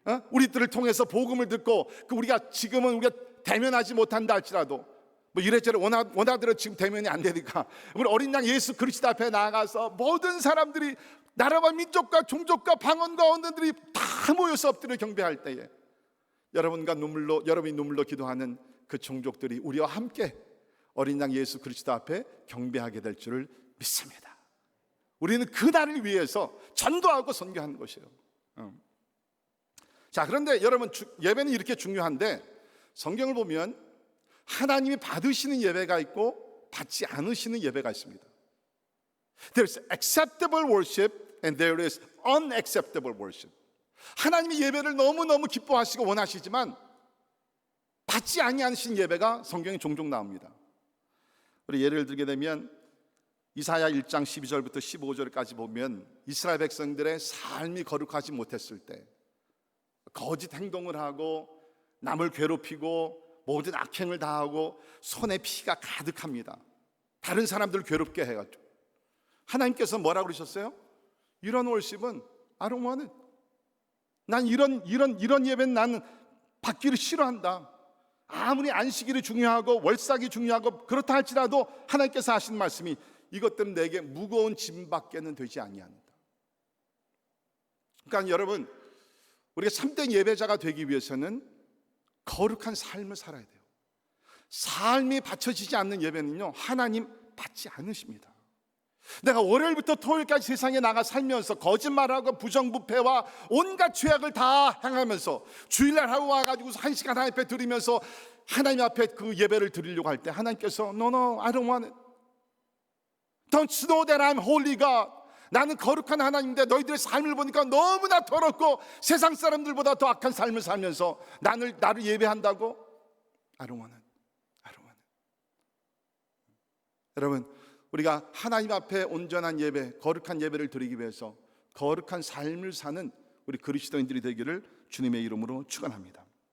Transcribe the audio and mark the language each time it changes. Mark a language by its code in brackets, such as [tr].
[ko] 우리들을 통해서 복음을 듣고 우리가 지금은 우리가 대면하지 못한다 할지라도 뭐 이래저래 원하대로 지금 대면이 안 되니까 우리 어린 양 예수 그리스도 앞에 나아가서 모든 사람들이 나라와 민족과 종족과 방언과 언어들이 다 모여서 엎드려 경배할 때에 여러분이 눈물로 기도하는 그 종족들이 우리와 함께 어린 양 예수 그리스도 앞에 경배하게 될 줄을 믿습니다. 우리는 그날을 위해서 전도하고 선교하는 것이에요. 자, 그런데 여러분, 예배는 이렇게 중요한데 성경을 보면 하나님이 받으시는 예배가 있고 받지 않으시는 예배가 있습니다. [en] There is acceptable worship and there is unacceptable worship. [ko] 하나님이 예배를 너무너무 기뻐하시고 원하시지만 받지 아니하시는 예배가 성경에 종종 나옵니다. 우리 예를 들게 되면 이사야 1장 12절부터 15절까지 보면 이스라엘 백성들의 삶이 거룩하지 못했을 때 거짓 행동을 하고 남을 괴롭히고 모든 악행을 다하고 손에 피가 가득합니다. 다른 사람들을 괴롭게 해가지고 하나님께서 뭐라고 그러셨어요? 이런 [en] 월십은 I don't want it. [ko] 난 이런 예배는 나는 받기를 싫어한다. 아무리 안식일이 중요하고 월삭이 중요하고 그렇다 할지라도 하나님께서 하신 말씀이 이것들은 내게 무거운 짐밖에는 되지 아니한다. 그러니까 여러분, 우리가 참된 예배자가 되기 위해서는 거룩한 삶을 살아야 돼요. 삶이 받쳐지지 않는 예배는요 하나님 받지 않으십니다. 내가 월요일부터 토요일까지 세상에 나가 살면서 거짓말하고 부정부패와 온갖 죄악을 다 행하면서 주일날 하루 와가지고 1시간 하나님 앞에 드리면서 하나님 앞에 그 예배를 드리려고 할 때 하나님께서 [en] No, I don't want it. Don't you know that I'm holy God? [ko] 나는 거룩한 하나님인데 너희들의 삶을 보니까 너무나 더럽고 세상 사람들보다 더 악한 삶을 살면서 나를 예배한다고? [en] I don't want it. I don't want it. [ko] 여러분, 우리가 하나님 앞에 온전한 예배, 거룩한 예배를 드리기 위해서 거룩한 삶을 사는 우리 그리스도인들이 되기를 주님의 이름으로 축원합니다.